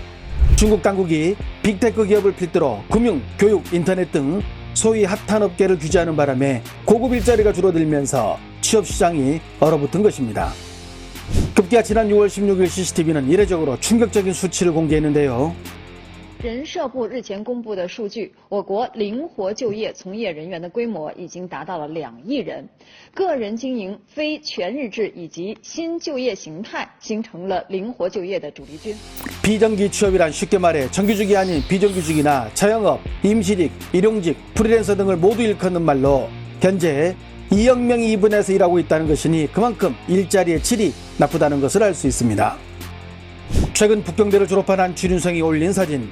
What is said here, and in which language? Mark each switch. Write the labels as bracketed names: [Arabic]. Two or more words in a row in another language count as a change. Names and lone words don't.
[Korean] 중국 당국이 빅테크 기업을 필두로 금융, 교육, 인터넷 등 소위 핫한 업계를 규제하는 바람에 고급 일자리가 줄어들면서 취업 시장이 얼어붙은 것입니다. 급기야 지난 6월 16일 CCTV는 이례적으로 충격적인 수치를 공개했는데요. [Chinese] 人社部日前公布的数据，我国灵活就业从业人员的规模已经达到了2亿人，个人经营、非全日制以及新就业形态形成了灵活就业的主力军。 [Korean] 비정기 취업이란 쉽게 말해 정규직이 아닌 비정규직이나 자영업, 임시직, 일용직, 프리랜서 등을 모두 일컫는 말로 현재 2억 명이 이 분야에서 일하고 있다는 것이니 그만큼 일자리의 질이 나쁘다는 것을 알 수 있습니다. 최근 북경대를 졸업한 한 취준생이 올린 사진.